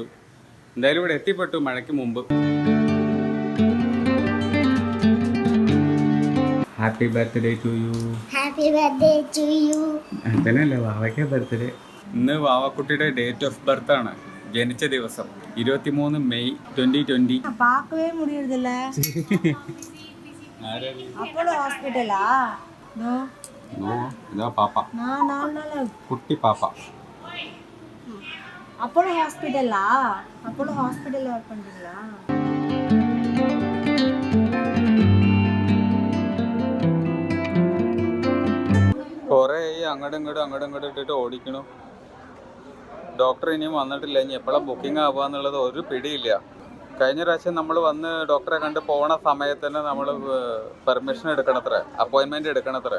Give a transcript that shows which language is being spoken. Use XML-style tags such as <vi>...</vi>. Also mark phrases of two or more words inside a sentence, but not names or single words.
<ml>എന്തായാലും ഇവിടെ എത്തിപ്പെട്ടു മഴയ്ക്ക് മുമ്പ്.</ml> <en>Happy birthday to you. Happy birthday to you.</en> <ml>അങ്ങനെയല്ലേ വാവയ്ക്ക് ബർത്ത്ഡേ. ഇന്ന് വാവക്കുട്ടിയുടെ</ml> <en>date of birth</en> <ml>ആണ്, ജനിച്ച ദിവസം 23 മെയ് 2020.</ml> <ta>பார்க்கவே முடியறதில்ல. அப்போலோ ஹாஸ்பிடலா? நோ</ta> <ml>നോ, ഇതാ പാപ്പ, കുട്ടി പാപ്പ.</ml> <ta>அப்போலோ ஹாஸ்பிடலா? அப்போலோ ஹாஸ்பிடல்ல வர்க் பண்றீங்களா?</ta> <ml>കുറേ അങ്ങോട്ടും ഇങ്ങോട്ടും ഇട്ടിട്ട് ഓടിക്കണു. ഡോക്ടർ ഇനിയും വന്നിട്ടില്ല. ഇനി എപ്പോഴാണ് ബുക്കിംഗ് ആവുക എന്നുള്ളത് ഒരു പിടിയില്ല. കഴിഞ്ഞ പ്രാവശ്യം നമ്മൾ വന്ന് ഡോക്ടറെ കണ്ട് പോണ സമയത്ത് തന്നെ നമ്മൾ പെർമിഷൻ എടുക്കണത്രേ, അപ്പോയിൻമെൻറ്റ് എടുക്കണത്രേ.</ml>